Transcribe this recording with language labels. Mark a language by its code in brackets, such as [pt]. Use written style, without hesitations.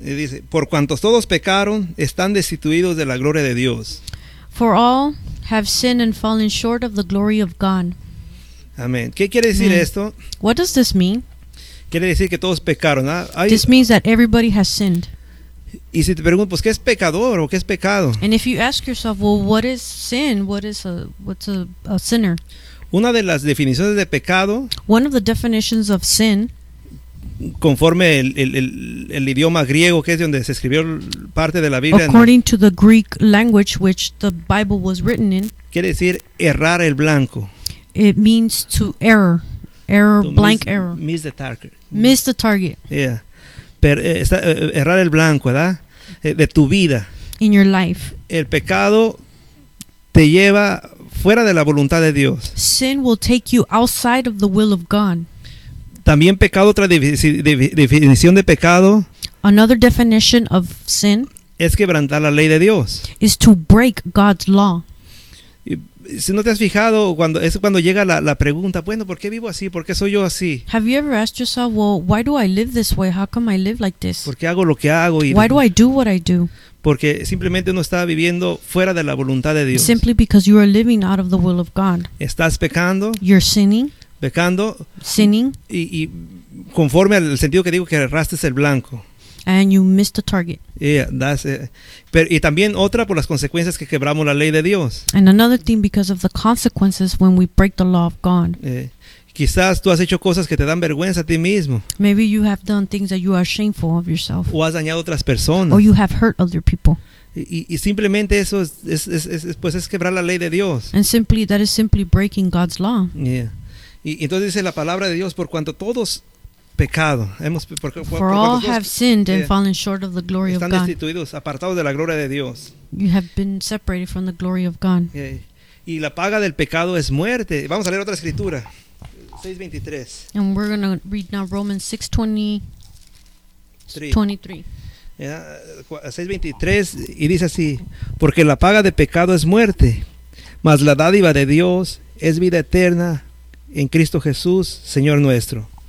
[es] Dice, por cuantos todos pecaron, están destituidos de la gloria de Dios. [en] For all have sinned and fallen short of the glory of God. [es] Amén. ¿Qué quiere decir esto? [en] What does this mean? [es] Quiere decir que todos pecaron. [en] This means that everybody has sinned. [es] Y si te pregunto, pues, ¿qué es pecador o qué es pecado? [en] And if you ask yourself, well, what is sin? What's a sinner? [es] Una de las definiciones de pecado, [en] one of the definitions of sin, [es] conforme el idioma griego, que es donde se escribió parte de la Biblia, [en] according to the Greek language which the Bible was written in, [es] quiere decir errar el blanco. [en] It means to error. Error, to blank miss, error. Miss the target. Miss the target. [es] Yeah. Pero, errar el blanco, ¿verdad? De tu vida. [en] In your life. [es] El pecado te lleva fuera de la voluntad de Dios. [en] Sin will take you outside of the will of God. [es] También pecado, otra definición de pecado, [en] another definition of sin, [es] es quebrantar la ley de Dios, [en] is to break God's law. [es] Y, si no te has fijado, cuando es cuando llega la pregunta, bueno, ¿por qué vivo así? ¿Por qué soy yo así? [en] Have you ever asked yourself, well, why do I live this way? How come I live like this? [es] ¿Por qué hago lo que hago? [en] Y why do I do what I do? [es] Porque simplemente uno está viviendo fuera de la voluntad de Dios. [en] Simply because you are living out of the will of God. [es] Estás pecando. [en] You're sinning. [es] Pecando. [en] Sinning. [es] Y conforme al sentido que digo, que erraste el blanco. [en] And you missed the target. Yeah, that's it. [es] Pero, y también otra por las consecuencias que quebramos la ley de Dios. [en] And another thing because of the consequences when we break the law of God. [es] Quizás tú has hecho cosas que te dan vergüenza a ti mismo. [en] Maybe you have done things that you are shameful of yourself. [es] O has dañado otras personas. [en] Or you have hurt other people. [es] Y simplemente eso es quebrar la ley de Dios. [en] And simply that is simply breaking God's law. Yeah. [es] Y entonces dice la palabra de Dios, por cuanto todos pecado, hemos [en] for all have sinned and fallen short of the glory of God. [es] Están destituidos, apartados de la gloria de Dios. [en] You have been separated from the glory of God. [es] Yeah. Y la paga del pecado es muerte. Vamos a leer otra escritura. 6:23. [en] And we're going to read now Romans 6:23. Yeah. [es] 6:23 y dice así, porque la paga de pecado es muerte, mas la dádiva de Dios es vida eterna en Cristo Jesús, Señor nuestro.